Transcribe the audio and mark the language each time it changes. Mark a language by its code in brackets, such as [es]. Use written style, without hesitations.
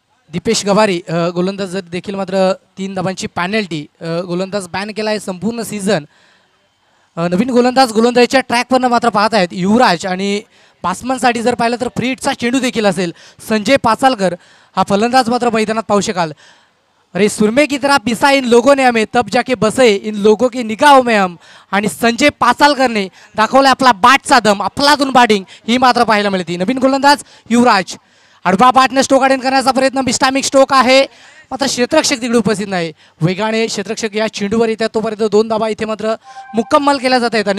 [mr] दीपेश गवारी गोलंदाज देखील मात्र 3 धावांची पॅनल्टी, गोलंदाज बॅन केला आहे संपूर्ण सीझन. नवीन गोलंदाजीच्या ट्रॅकवरनं मात्र पाहत आहेत युवराज, आणि बासमनसाठी जर पाहिलं तर फ्री हिटचा चेंडू देखील असेल. संजय पाचालकर हा फलंदाज मात्र मैदानात पाहू शकाल. [hi] अरे सुरमे की तरह पिसा इन लोगों ने हमें तब जाके बसे इन लोगों की निगाहों में हम. [mr] आणि संजय पाचालकरने दाखवला आपला बॅटचा दम, अफलातून बॅटिंग ही मात्र पाहायला मिळते. नवीन गोलंदाज युवराज, आडवा बॅटने स्टोक आउट करण्याचा प्रयत्न, बिस्टामिक स्टोक आहे मात्र क्षेत्ररक्षक तिकडे उपस्थित नाही. वेगाने क्षेत्ररक्षक या चेंडूवर येतात, तोपर्यंत 2 धावा इथे मात्र मुक्कम्मल केल्या जात आहेत.